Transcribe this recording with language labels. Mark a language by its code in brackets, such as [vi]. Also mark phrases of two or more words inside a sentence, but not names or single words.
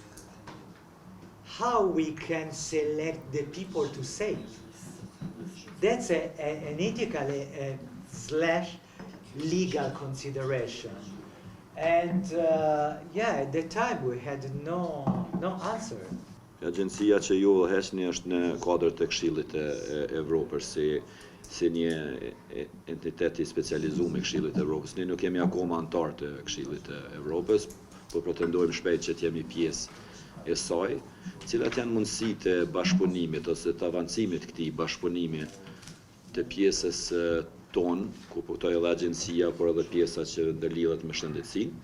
[en] How we can select the people to save? That's an ethical / legal consideration. And at that time we had no answer. [sq] Agjencia që ju hesni është në kuadër të Këshillit e Evropës si një entitet i specializuar i Këshillit të Evropës. Ne nuk jemi akoma antar të Këshillit të Evropës, por pretendojmë shpejt që të jemi pjesë e saj, cilat janë mundësitë e bashkëpunimit ose të avancimit këtij bashkëpunimi të pjesës tonë, ku kuptoj edhe agjencia, por edhe pjesa që ndërlidhet me shëndetësinë.